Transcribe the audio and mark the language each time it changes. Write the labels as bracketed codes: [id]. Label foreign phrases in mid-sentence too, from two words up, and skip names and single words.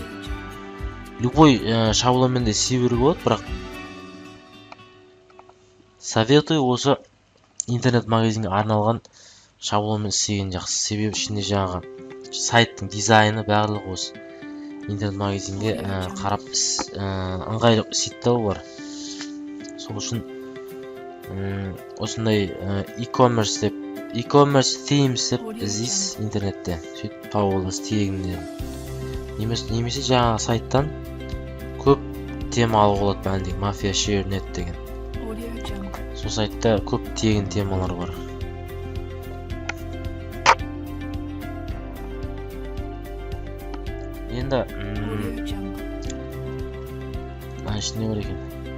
[kk] Любой шаблонмен де істей беруге болады, бірақ советую осы интернет магазинге арналған шаблонмен істеген жақсы. Себебі ішінде жаңағы сайттың дизайны барлығы осы интернет магазинге қарап ыңғайлы істейді бар. Сол үшін осындай [en] e-commerce themes [kk] деп іздейсіз интернетте. Сөйтіп тауып аласыз тегінде. Немесе жаңағы сайттан көп тема алуға болады. Бәлдегі Mafia Share Net деген. Сол сайтта көп тегін темалар бар. Енді ішіне бар екен.